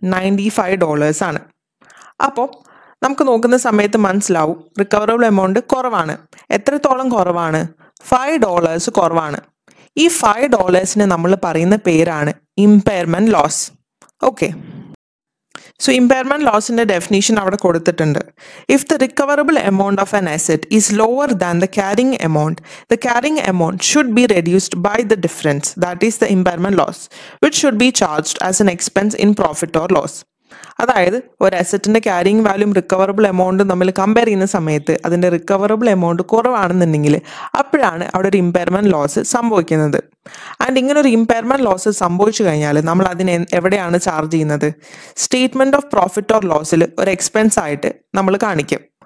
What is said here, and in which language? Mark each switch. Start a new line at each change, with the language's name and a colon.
Malayalam: $95 ആണ്. അപ്പോൾ നമുക്ക് നോക്കുന്ന സമയത്ത് മനസ്സിലാവും റിക്കവറബിൾ എമൗണ്ട് കുറവാണ്. എത്രത്തോളം കുറവാണ്? $5 കുറവാണ്. ഈ $5 നമ്മൾ പറയുന്ന പേരാണ് impairment loss. Okay,
English: So impairment loss in the definition
Malayalam: avada kodutittundu.
English: If the recoverable amount of an asset is lower than the carrying amount should be reduced by the difference, that is the impairment loss, which should be charged as an expense in profit or loss.
Malayalam: അതായത് ഒരു അസറ്റിന്റെ carrying വാല്യൂം recoverable amount നമ്മൾ compare ചെയ്യുന്ന സമയത്ത് അതിന്റെ recoverable amount കുറവാണെന്നുണ്ടെങ്കിൽ അപ്പോഴാണ് അവിടെ ഒരു impairment loss സംഭവിക്കുന്നത്. ആൻഡ് ഇങ്ങനെ ഒരു ഇമ്പയർമെന്റ് ലോസ് സംഭവിച്ചു കഴിഞ്ഞാൽ നമ്മൾ അതിനെ എവിടെയാണ് ചാർജ് ചെയ്യുന്നത്? സ്റ്റേറ്റ്മെന്റ് ഓഫ് പ്രോഫിറ്റ് ഓർ ലോസിൽ ഒരു എക്സ്പെൻസ് ആയിട്ട് നമ്മൾ കാണിക്കും.